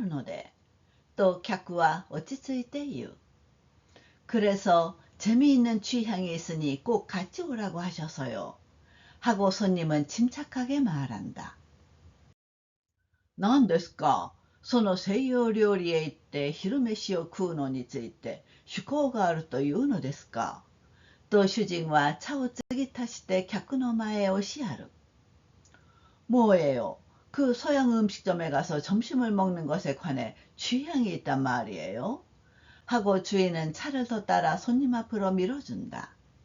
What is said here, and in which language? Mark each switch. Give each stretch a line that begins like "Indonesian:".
Japanese: それで面白い趣向があるからぜひ一緒に来いとおっしゃるので、と客は落ち着いて言う。
Korean: 그래서 재미있는 취향이 있으니 꼭 같이 오라고 하셔서요. 하고 손님은 침착하게 말한다.
Japanese: 何ですか、その西洋料理へ行って昼飯を食うのについて趣向があるというのですか、と主人は茶を継ぎ足して客の前へ押しやる。
Korean: 뭐예요? 그 서양 음식점에 가서 점심을 먹는 것에 관해 취향이 있단 말이에요? 하고 주인은 차를 더 따라 손님 앞으로 밀어준다.